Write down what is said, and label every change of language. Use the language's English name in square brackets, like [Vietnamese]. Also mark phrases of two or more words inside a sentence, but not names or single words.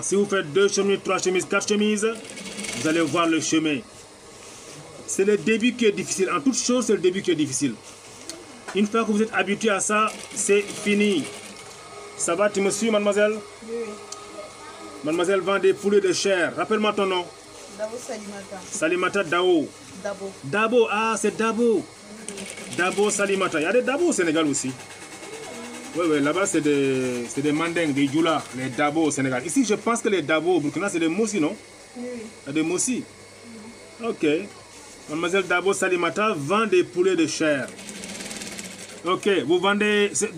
[French] Si vous faites 2 chemises, 3 chemises, 4 chemises, vous allez voir le chemin. C'est le début qui est difficile. En toute chose, c'est le début qui est difficile. Une fois que vous êtes habitué à ça, c'est fini. Ça va, tu me suis, mademoiselle? Oui. Mademoiselle vend des poulets de chair. Rappelle-moi ton nom. Dabo Salimata. Salimata Dao. Dabo. Dabo, ah, c'est Dabo. Dabo Salimata. Il y a des Dabo au Sénégal aussi. Oui, là-bas, c'est des mandingues, des djoula, les Dabo au Sénégal. Ici, je pense que les Dabo au Burkina, c'est des Moussi, non? Oui. Des Moussi. Ok. Mademoiselle Dabo Salimata vend des poulets de chair. Ok, vous vendez...